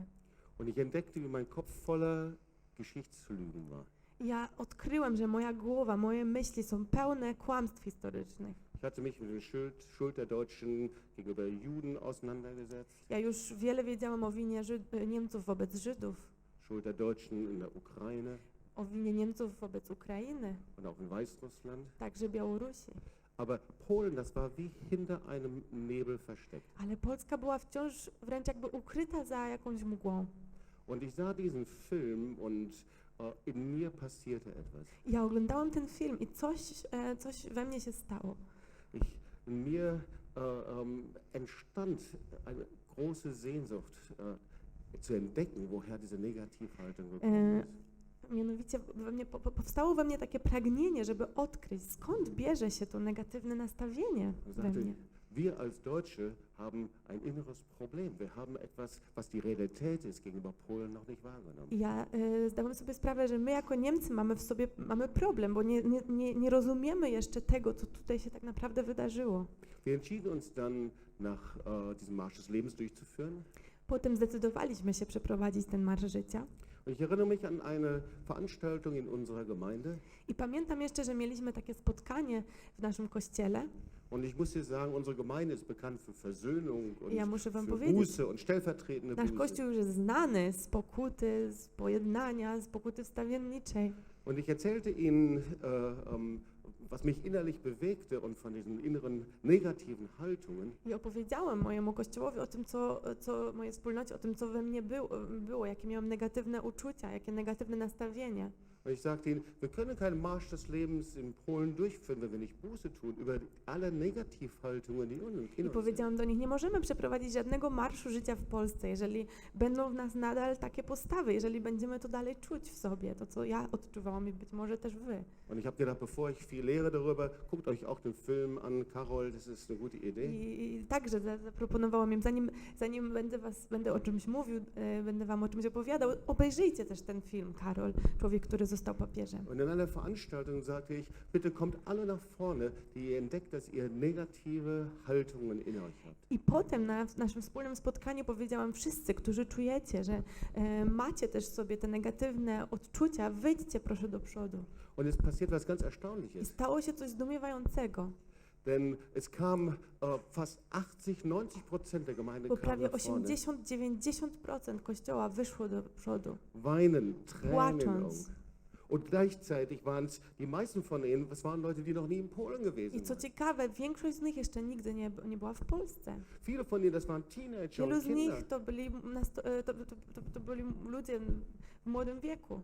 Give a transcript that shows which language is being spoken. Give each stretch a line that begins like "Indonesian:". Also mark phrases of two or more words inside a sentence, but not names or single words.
German: Und ich entdeckte, wie mein Kopf voller Geschichtslügen war.
Polish: I ja odkryłem, że moja głowa, moje myśli są pełne kłamstw historycznych.
German: Ich hatte mich mit der Schuld der Deutschen gegenüber Juden auseinandergesetzt,
Polish: Ja już wiele wiedziałam o winie Niemców wobec Żydów,
German: Schuld der Deutschen in der Ukraine
Polish: o winie Niemców wobec Ukrainy,
German: und auch in Weißrussland.
Polish: także Białorusi.
German: Aber Polen, das war wie hinter einem Nebel versteckt.
Polish: Ale Polska była wciąż wręcz jakby ukryta za jakąś mgłą.
German: Und ich sah diesen Film und in mir passierte etwas.
Polish: Ja oglądałam ten film i coś we mnie się stało.
German: In mir entstand eine große Sehnsucht zu entdecken, woher diese Negativhaltung gekommen ist.
Polish: Mianowicie powstało we mnie takie pragnienie, żeby odkryć, skąd bierze się to negatywne nastawienie
German: Und
Polish: we
German: sagte,
Polish: mnie.
German: wir als Deutsche haben ein inneres Problem. Wir haben etwas, was die Realität ist, gegenüber Polen noch nicht wahrgenommen.
Polish: I ja zdałam sobie sprawę, że my jako Niemcy mamy problem, bo nie rozumiemy jeszcze tego, co tutaj się tak naprawdę wydarzyło.
German: Wir entschieden uns dann, nach diesem Marsch des Lebens durchzuführen.
Polish: Potem zdecydowaliśmy się przeprowadzić ten Marsz Życia.
German: Und ich erinnere mich an eine Veranstaltung in unserer Gemeinde.
Polish: I pamiętam jeszcze, że mieliśmy takie spotkanie w naszym kościele.
German: Und ich muss dir sagen, unsere Gemeinde ist bekannt für Versöhnung und
Polish: Ja muszę wam
German: für
Polish: powiedzieć,
German: Buße und stellvertretende
Polish: nasz
German: Buße.
Polish: kościół już jest znany z pokuty, z pojednania, z pokuty wstawienniczej.
German: Und ich erzählte ihnen, was mich innerlich bewegte und von diesen inneren negativen Haltungen.
Polish: I opowiedziałem mojemu kościołowi o tym, mojej wspólnocie, o tym, co we mnie było, jakie miałam negatywne uczucia, jakie negatywne nastawienie.
German: Und ich sagte ihnen, wir können keinen Marsch des Lebens in Polen durchführen, wenn wir nicht Buße tun über alle Negativhaltungen, die in uns
Polish: I
German: sind.
Polish: powiedziałam do nich, nie możemy przeprowadzić żadnego marszu życia w Polsce, jeżeli będą w nas nadal takie postawy, jeżeli będziemy to dalej czuć w sobie, to co ja odczuwałam i być może też wy.
German: Und ich habe gedacht, bevor ich viel lehre darüber, guckt euch auch den Film an, Karol, das ist eine gute Idee.
Polish: I także zaproponowałam im, zanim będę o czymś mówił, będę wam o czymś opowiadał, obejrzyjcie też ten film, Karol, człowiek, który został papieżem.
German: Und in einer Veranstaltung sagte ich, bitte kommt alle nach vorne, die ihr entdeckt, dass ihr negative Haltungen in euch habt.
Polish: I potem na naszym wspólnym spotkaniu powiedziałam, wszyscy, którzy czujecie, że macie też w sobie te negatywne odczucia, wyjdźcie proszę do przodu.
German: Und es passiert was ganz
Polish: I
German: Erstaunliches.
Polish: stało się coś zdumiewającego,
German: Denn es kam fast 80-90% der Gemeinde
Polish: bo
German: kam
Polish: prawie
German: nach vorne.
Polish: 80-90% kościoła wyszło do przodu,
German: Weinen, Tränen in den Augen.
Polish: płacząc.
German: Und gleichzeitig waren es, die meisten von ihnen, das waren Leute, die noch nie in Polen gewesen
Polish: I co
German: waren.
Polish: ciekawe, większość z nich jeszcze nigdy nie była w Polsce.
German: Viele von ihnen, das waren Teenager
Polish: Wielu
German: und
Polish: z nich
German: Kinder.
Polish: to byli ludzie w młodym wieku.